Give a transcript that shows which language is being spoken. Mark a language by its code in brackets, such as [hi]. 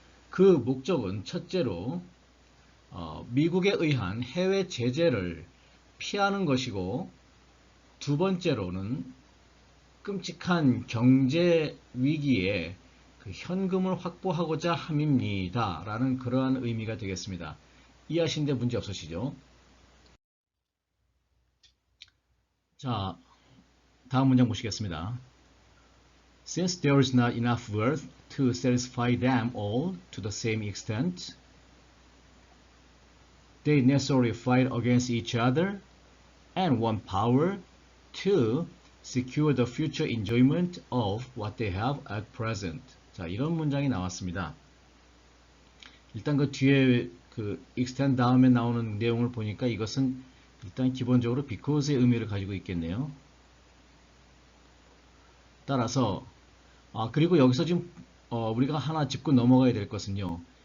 [ko] 그 목적은 첫째로 미국에 의한 해외 제재를 피하는 것이고, 두 번째로는 끔찍한 경제 위기에 그 현금을 확보하고자 함입니다. 라는 그러한 의미가 되겠습니다. 이해하시는데 문제 없으시죠? 자, 다음 문장 보시겠습니다. [en] Since there is not enough wealth to satisfy them all to the same extent, they necessarily fight against each other and want power to secure the future enjoyment of what they have at present. [ko] 자, 이런 문장이 나왔습니다. 일단 그 뒤에 그 extend 다음에 나오는 내용을 보니까 이것은 일단 기본적으로 because의 의미를 가지고 있겠네요. 따라서 그리고 여기서 지금 우리가 하나 짚고 넘어가야 될 것은요.